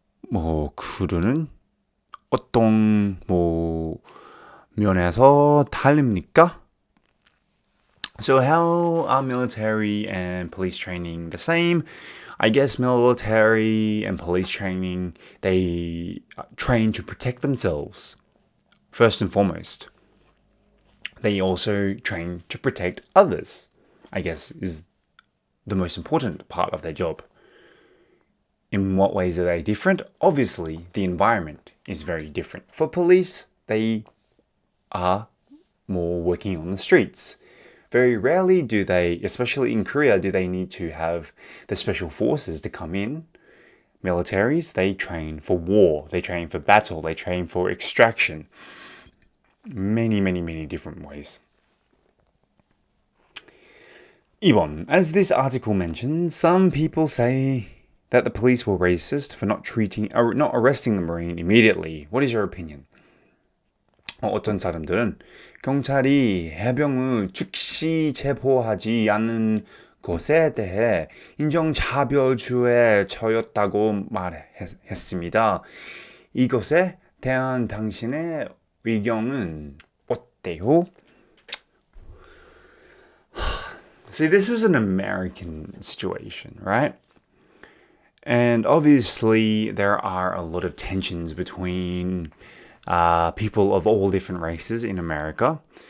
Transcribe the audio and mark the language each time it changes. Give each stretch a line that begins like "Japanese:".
Korean: 그들은 어떤 면에서 다릅니까?
English: So how are military and police training the same? I guess military and police training, they train to protect themselves, first and foremost. They also train to protect others, I guess, is the most important part of their job. In what ways are they different? Obviously, the environment is very different. For police, they are more working on the streets. Very rarely do they, especially in Korea, do they need to have the special forces to come in. Militaries, they train for war, they train for battle, they train for extraction. Many, many, many different ways.
Korean: 2번.
English: As this article mentions, some people say that the police were racist for not arresting the Marine immediately. What is your opinion?
Korean: 어떤 사람들은 경찰이 해병을 즉시 체포하지 않은 것에 대해 인종차별주의에 처했다고 말했습니다. 이것에 대한 당신의 의견은 어때요?
English: See, this is an American situation, right? And obviously there are a lot of tensions between people of all different races in America.